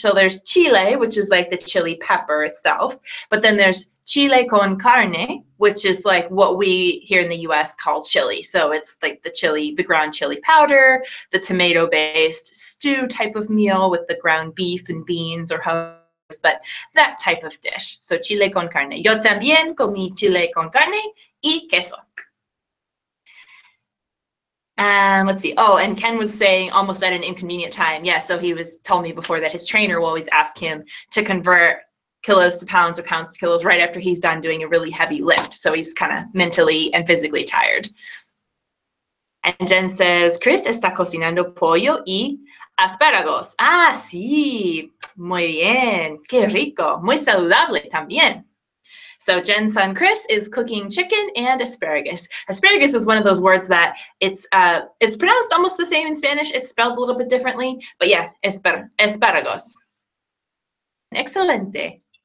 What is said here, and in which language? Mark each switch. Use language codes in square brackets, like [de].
[en] So there's chile, which is like the chili pepper itself, but then there's chile con carne, which is like what we here in the US call chili. So it's like the chili, the ground chili powder, the tomato-based stew type of meal with the ground beef and beans or but that type of dish. So chile con carne. [es] Yo también comí chile con carne y queso. [en] And let's see. Oh, and Ken was saying almost at an inconvenient time. Yeah, so he was told me before that his trainer will always ask him to convert kilos to pounds or pounds to kilos right after he's done doing a really heavy lift. So he's kind of mentally and physically tired. And Jen says, [es] Chris está cocinando pollo y aspáragos. Ah, sí, muy bien, qué rico, muy saludable también. [en] So Jen's son Chris is cooking chicken and asparagus. Asparagus is one of those words that it's pronounced almost the same in Spanish. It's spelled a little bit differently, but yeah, aspáragos. Excelente.